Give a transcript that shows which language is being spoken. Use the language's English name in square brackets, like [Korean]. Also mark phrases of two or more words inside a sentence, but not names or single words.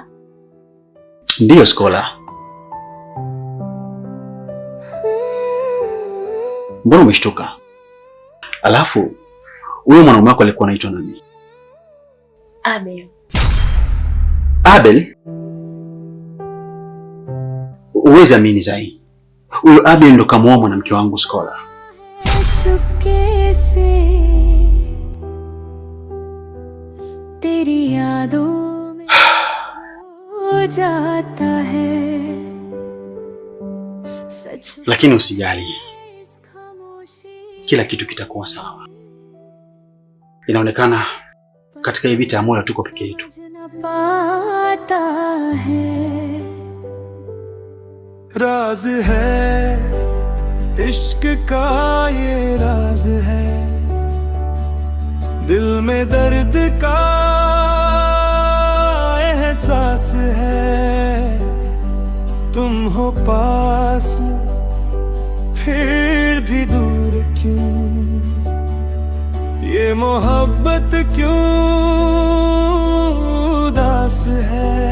[Swahili] Ndiyo, Skola. Mbona umeshtuka? Alafu huyo mwanaume wako alikuwa anaitwa nani? Abel. Abel? Uwezi amini Zai, Huyo Abel ndo kamuoa mwanamke wangu Skola. [Hindi] चुपके से तेरी यादों में हो जाता है। [Swahili] Lakini usijali, kila kitu kitakuwa sawa. Inaonekana katika hii vita ya moyo tuko peke yetu. [Hindi] राज है इश्क का ये राज है, दिल में दर्द का एहसास है, तुम हो पास फिर भी दूर क्यों, ये मोहब्बत क्यों उदास है।